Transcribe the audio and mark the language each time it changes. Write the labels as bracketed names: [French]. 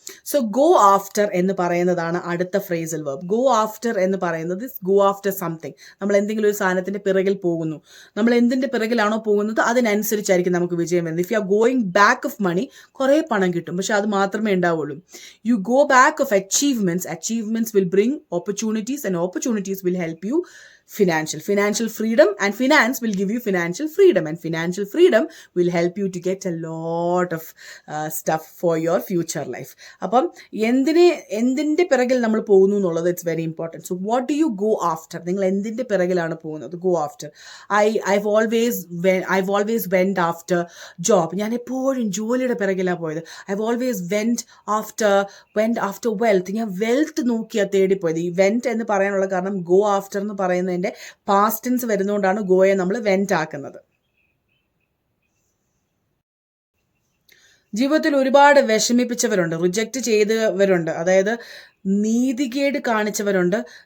[English] so go after [Malayalam] എന്ന് പറയുന്നതാണ് അടുത്ത [English] Phrasal verb. Go after [Malayalam] എന്ന് പറയുന്നത് [English] Go after something. [Malayalam] നമ്മൾ എന്തെങ്കിലും ഒരു സാധനത്തിന്റെ പിറകിൽ പോകുന്നു. നമ്മൾ എന്തിന്റെ പിറകിലാണോ പോകുന്നത് അതിനനുസരിച്ചായിരിക്കും നമുക്ക് വിജയം വരുന്നത്. [English] if you are going back of money, [Malayalam] കുറേ പണം കിട്ടും, പക്ഷെ അത് മാത്രമേ ഉണ്ടാവുള്ളൂ. [English] You go back of achievements will bring opportunities, and opportunities will help you financial freedom, and finance will give you financial freedom, and financial freedom will help you to get a lot of stuff for your future life. [Malayalam] അപ്പം എന്തിന്റെ പിറകിൽ നമ്മൾ പോകുന്നു എന്നുള്ളത് [English] It's very important. So what do you go after? [Malayalam] നിങ്ങൾ എന്തിന്റെ പിറകിലാണ് പോകുന്നത്? [English] Go after. I've always went after job. [Malayalam] ഞാൻ എപ്പോഴും ജോലിയുടെ പിറകിലാണ് പോയത്. [English] I've always went after wealth. [Malayalam] ഞാൻ വെൽത്ത് നോക്കിയാ തേടിപ്പോയത്. ഈ വെന്റ് എന്ന് പറയാനുള്ള കാരണം ഗോ ആഫ്റ്റർ എന്ന് പറയുന്നത് പാസ്റ്റ് ടെൻസ് വരുന്നതുകൊണ്ടാണ് ഗോയെ നമ്മൾ വെന്റ് ആക്കുന്നത്. ജീവിതത്തിൽ ഒരുപാട് വിഷമിപ്പിച്ചവരുണ്ട്, റിജക്റ്റ് ചെയ്തവരുണ്ട്, അതായത് നീതികേട് കാണിച്ചവരുണ്ട്.